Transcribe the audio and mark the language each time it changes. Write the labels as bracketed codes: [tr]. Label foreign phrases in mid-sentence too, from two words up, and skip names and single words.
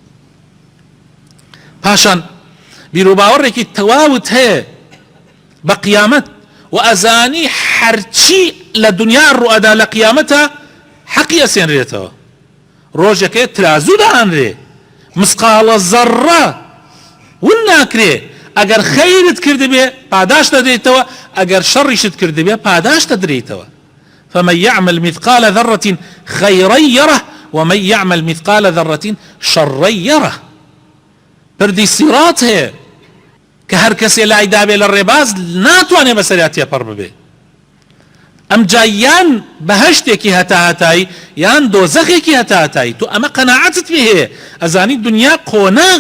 [ckb] پاشان بیرۆباوەڕێکی تەواوت هەیە بە قیامەت، و ئەزانی هەرچی لە دنیا ڕوئەدا لە قیامەتە حەقی ئەسێنرێتەوە. ڕۆژێکەیە ترازوو دەهانرێ، مسقالە زەڕە ون ناکرێ. ئەگەر خەیرت کردبێ پاداش دەدرێتەوە، ئەگەر شەڕیشت کردبێ پاداش دەدرێتەوە. [ar] فمن يعمل مثقال ذرة خيرا يره ومن يعمل مثقال ذرة شرا يره. [ckb] پردی سیرات هەیە کە هەر کەسێ لای دابێ لە ڕێباز ناتوانێ بەسەریان تێپەڕ ببێ. ئەم جا یان بەهەشتێکی هەتاهەتایی یان دۆزەخێکی هەتاهەتایی. تو ئەمە قەناعەتت پێ هەیە، ئەزانی دنیا قۆناغە.